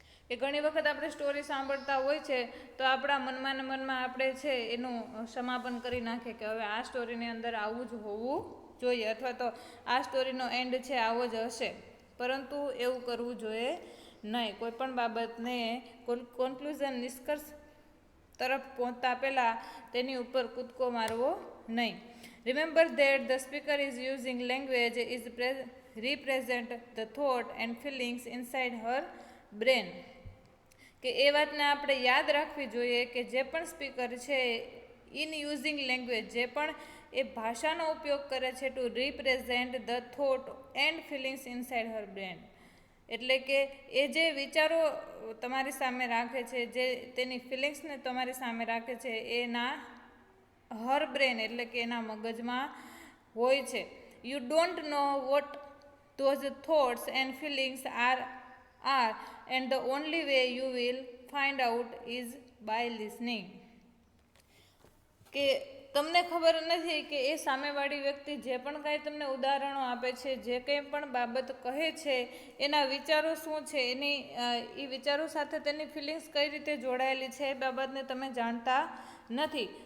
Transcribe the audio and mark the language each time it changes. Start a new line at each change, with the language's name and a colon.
Gujarati: કે ઘણી વખત આપણે સ્ટોરી સાંભળતા હોય છે તો આપણા મનમાં ને મનમાં આપણે છે એનું સમાપન કરી નાખીએ કે હવે આ સ્ટોરીની અંદર આવું જ હોવું જોઈએ, અથવા તો આ સ્ટોરીનો એન્ડ છે આવો જ હશે, પરંતુ એવું કરવું જોઈએ નહીં. કોઈ પણ બાબતને કન્ક્લુઝન નિષ્કર્ષ તરફ પહોંચતા પહેલાં તેની ઉપર કૂદકો મારવો નહીં.
English: Remember that the speaker is using language is represent the thought and feelings inside her brain.
Gujarati: કે એ વાતને આપણે યાદ રાખવી જોઈએ કે જે પણ સ્પીકર છે
English: in using language,
Gujarati: જે પણ એ ભાષાનો ઉપયોગ કરે છે
English: to represent the thought and feelings inside her brain,
Gujarati: એટલે કે એ જે વિચારો તમારી સામે રાખે છે, જે તેની ફિલિંગ્સને તમારી સામે રાખે છે, એના હર બ્રેન એટલે કે એના મગજમાં હોય છે.
English: You don't know what those thoughts and feelings are and the only way you will find out is by listening.
Gujarati: કે તમને ખબર નથી કે એ સામેવાળી વ્યક્તિ જે પણ કાંઈ તમને ઉદાહરણો આપે છે, જે કંઈ પણ બાબત કહે છે, એના વિચારો શું છે, એની એ વિચારો સાથે તેની ફિલિંગ્સ કઈ રીતે જોડાયેલી છે, એ બાબતને તમે જાણતા નથી.